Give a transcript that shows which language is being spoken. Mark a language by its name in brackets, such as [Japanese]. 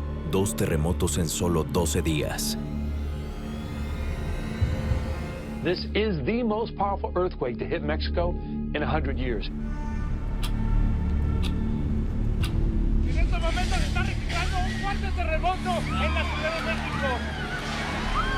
[Spanish] 2 terremotos en solo 12 días. [English] This is the most powerful earthquake to hit Mexico in 100 years. [Spanish] En estos momentos se está registrando un fuerte terremoto en la Ciudad de México.